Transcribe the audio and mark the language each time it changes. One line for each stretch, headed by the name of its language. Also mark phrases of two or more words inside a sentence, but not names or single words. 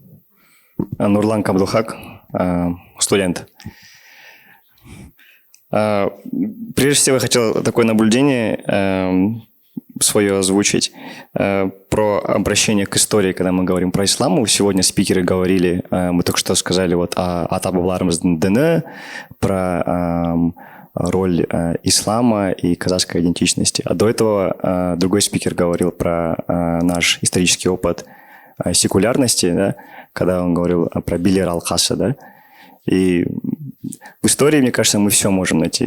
Russian: Нурлан Кабдулхак, студент. Прежде всего, я хотел такое наблюдение свое озвучить про обращение к истории, когда мы говорим про ислам. Сегодня спикеры говорили, мы только что сказали вот о
Kazakh: ата бабаларымыз діні,
Russian: про роль ислама и казахской идентичности. А до этого другой спикер говорил про наш исторический опыт секулярности, да, когда он говорил про Билер Алхаса, да. И в истории, мне кажется, мы все можем найти.